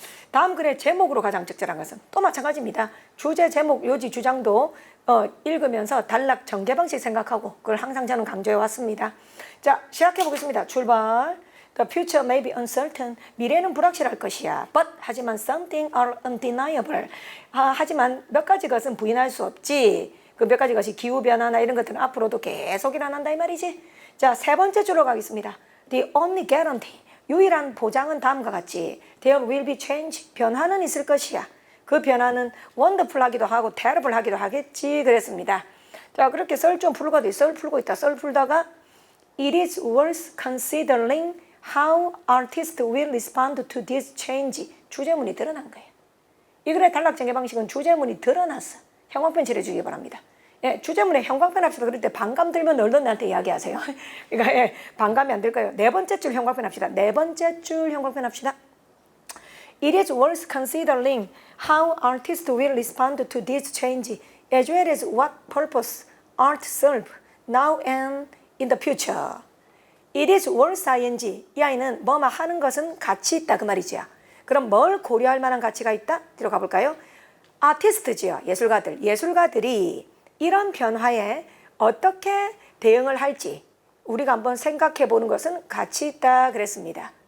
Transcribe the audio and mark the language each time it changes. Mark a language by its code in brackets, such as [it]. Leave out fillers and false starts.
[ko] 다음 글의 제목으로 가장 적절한 것은 또 마찬가지입니다. 주제, 제목, 요지, 주장도 읽으면서 단락 전개 방식 생각하고 그걸 항상 저는 강조해 왔습니다. [en] 자, 시작해 보겠습니다. 출발. The future may be uncertain. [ko] 미래는 불확실할 것이야. [en] But 하지만 something are undeniable. [ko] 하지만 몇 가지 것은 부인할 수 없지. 그 몇 가지 것이 기후 변화나 이런 것들은 앞으로도 계속 일어난다 이 말이지. 자, 세 번째 줄로 가겠습니다. The only guarantee. 유일한 보장은 다음과 같이 There will be change. 변화는 있을 것이야. 그 변화는 wonderful 하기도 하고 terrible 하기도 하겠지 그랬습니다. 자, 그렇게 썰 좀 풀고 썰 풀고 있다. [en] 썰 풀다가 It is worth considering how artists will respond to this change. [ko] 주제문이 드러난 거예요. 이 글의 단락 전개 방식은 주제문이 드러났어. 형광펜 칠해주기 바랍니다. 예, 주제문에 형광펜 합시다. 그럴 때 반감 들면 얼른한테 이야기하세요. 그러니까 예, 반감이 안 될까요? 네 번째 줄 형광펜 합시다. 네 번째 줄 형광펜 합시다. [en] It is worth considering how artists will respond to this change, as well as what purpose art serve now and in the future. It is worth ing. [ko] 이 아이는 뭐뭐 하는 것은 가치 있다 그 말이지요. 그럼 뭘 고려할 만한 가치가 있다? 들어가 볼까요? 아티스트지요. 예술가들이 이런 변화에 어떻게 대응을 할지 우리가 한번 생각해 보는 것은 가치 있다 그랬습니다.